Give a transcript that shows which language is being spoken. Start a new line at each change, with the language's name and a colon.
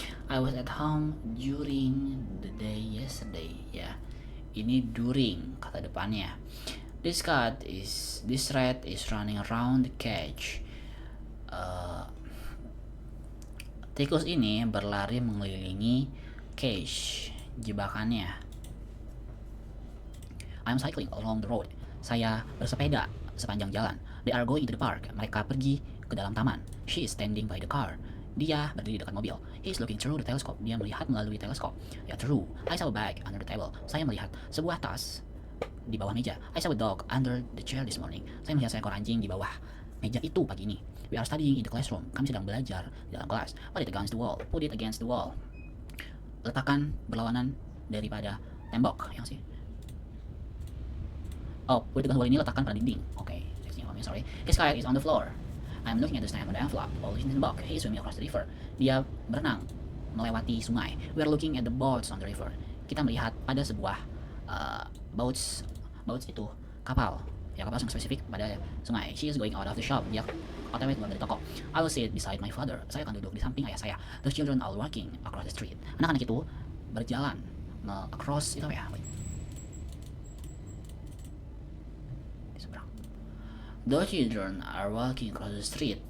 English: I was at home during the day yesterday ya.
Indonesian: Ini during kata depannya.
English: This rat is running around the cage.
Indonesian: Tikus ini berlari mengelilingi cage, jebakannya.
English: I'm cycling along the road.
Indonesian: Saya bersepeda sepanjang jalan.
English: They are going to the park.
Indonesian: Mereka pergi ke dalam taman.
English: She is standing by the car.
Indonesian: Dia berdiri dekat mobil.
English: He is looking through the telescope.
Indonesian: Dia melihat melalui teleskop.
English: Ya, through. I saw a bag under the table.
Indonesian: Saya melihat sebuah tas di bawah meja.
English: I saw a dog under the chair this morning.
Indonesian: Saya melihat seekor anjing di bawah meja itu pagi ini.
English: We are studying in the classroom.
Indonesian: Kami sedang belajar di dalam kelas.
English: Put it against the wall. Put it against the wall.
Indonesian: Letakkan berlawanan daripada tembok. Yang sih?
English: Oh, put it against the wall
Indonesian: ini letakkan pada dinding.
English: Okay. Sorry. His kayak is on the floor. I'm looking at the stamp on the envelope. All is in the box. He is swimming across the river.
Indonesian: Dia berenang melewati sungai.
English: We are looking at the boats on the river.
Indonesian: Kita melihat pada sebuah boats itu kapal. Ya, kapal yang spesifik pada sungai.
English: She is going out of the shop.
Indonesian: Dia otw keluar dari toko.
English: I will sit beside my father.
Indonesian: Saya akan duduk di samping ayah saya.
English: The children are walking across the street.
Indonesian: Anak-anak itu berjalan across itu ya.
English: The children are walking across the street.